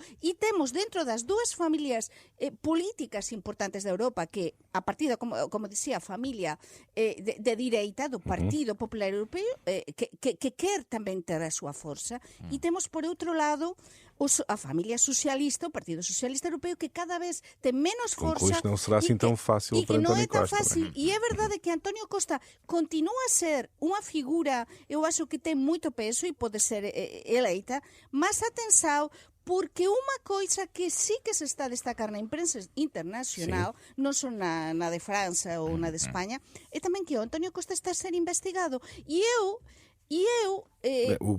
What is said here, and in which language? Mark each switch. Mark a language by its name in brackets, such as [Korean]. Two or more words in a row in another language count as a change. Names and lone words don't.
[Galician] E temos dentro das dúas familias políticas importantes da Europa, que a partida, como dicía, a familia de direita do Partido Popular Europeo, que quer tamén ter a súa forza, e temos por outro lado a familia socialista, o Partido Socialista Europeo, que cada vez ten menos forza. [Portuguese] Concluís que non será assim tão fácil para [Galician] non é [Portuguese] António [Galician] tan [Portuguese] Costa. [Galician] fácil. E é verdade que António Costa continúa a ser unha figura, eu acho que ten moito peso e pode ser eleita, mas atenção, porque unha coisa que sí que se está a destacar na imprensa internacional, non só na de França ou na de España, é tamén que o António Costa está a ser investigado. E eu E eu O